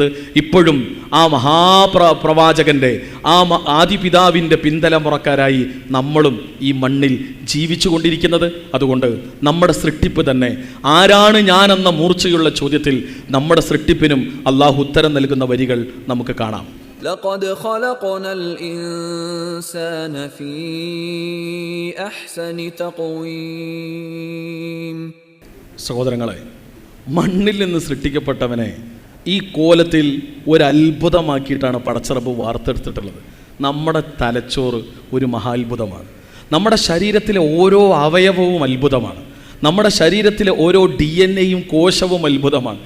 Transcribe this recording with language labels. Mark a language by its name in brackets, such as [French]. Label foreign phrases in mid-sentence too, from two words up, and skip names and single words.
[Malayalam] ഇപ്പോഴും ആ പ്രവാചകൻ്റെ ആ ആദിപിതാവിൻ്റെ പിന്തലമുറക്കാരായി നമ്മളും ഈ മണ്ണിൽ ജീവിച്ചു കൊണ്ടിരിക്കുന്നത്. അതുകൊണ്ട് നമ്മുടെ സൃഷ്ടിപ്പ് തന്നെ ആരാണ് ഞാനെന്ന മൂർച്ചയുള്ള ചോദ്യത്തിൽ നമ്മുടെ സൃഷ്ടിപ്പിനും അള്ളാഹു ഉത്തരം നൽകുന്ന വരികൾ നമുക്ക് കാണാം. [Arabic] لقد خلقنا الإنسان في أحسن تقويم. [Malayalam] സഹോദരങ്ങളെ, മണ്ണിൽ നിന്ന് സൃഷ്ടിക്കപ്പെട്ടവനെ ഈ കോലത്തിൽ ഒരു അത്ഭുതമാക്കിയിട്ടാണ് പടച്ചറബ് വാർത്തെടുത്തിട്ടുള്ളത്. നമ്മുടെ തലച്ചോറ് ഒരു മഹാത്ഭുതമാണ്. നമ്മുടെ ശരീരത്തിലെ ഓരോ അവയവവും അത്ഭുതമാണ്. നമ്മുടെ ശരീരത്തിലെ ഓരോ DNA-യും കോശവും അത്ഭുതമാണ്.